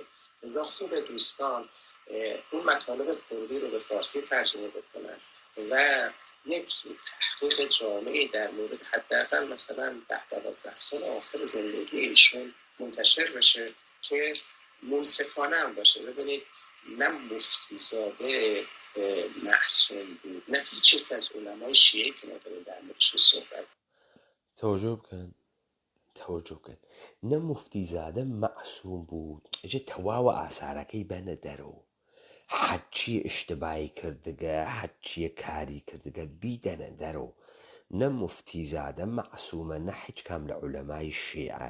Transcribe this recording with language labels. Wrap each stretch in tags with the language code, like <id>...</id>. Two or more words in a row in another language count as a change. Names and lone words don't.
<fa>لذا خوب دوستان اون مطالب کردی رو به فارسی ترجمه بکنن و یک تحقیق جامعی در مورد حداقل مثلا 10-12 سال آخر زندگی ایشون منتشر بشه که منصفانه هم باشه. ببینید نه مفتیزاده معصوم بود، نه هیچ یک از علمای شیعه که ما داریم در موردش صحبت.</fa> <ckb>توجه بکەن نە موفتیزادە مەعسووم بوو، ئەجێ تەواوە ئاسارەکەی بەنە دەرەوە، حەچیە ئیشتبای کردگە، حەچیە کاری کردگە بیدەنە دەرەوە. نە موفتیزادە مەعسوومە، نە هیچ کام لە عولەمای شیعە.</ckb>